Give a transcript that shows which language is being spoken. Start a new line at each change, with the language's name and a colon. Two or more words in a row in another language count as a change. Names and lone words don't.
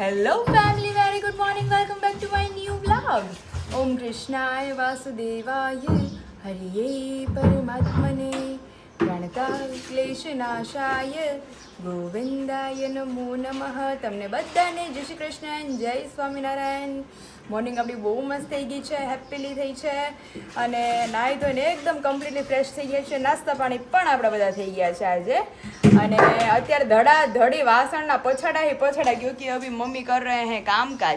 English: Hello family, very good morning. Welcome back to my new vlog.
Sanskrit: ओम कृष्णाय वासुदेवाय हरये परमात्मने प्रणत क्लेशनाशाय गोविन्दाय नमो नमः.
Gujarati: તમને બધાને જય શ્રી કૃષ્ણ, જય સ્વામિનારાયણ. મોર્નિંગ આપણી બહુ મસ્ત થઈ ગઈ છે, હેપીલી થઈ છે અને નાહી ધોઈને એકદમ
English: completely fresh
Gujarati: થઈ ગયા છે. નાસ્તા પાણી પણ આપણા બધા થઈ ગયા છે આજે. અને અત્યારે ધડી વાસણના પછાડા
Hindi: क्योंकि अभी मम्मी कर रहे है कामकाज.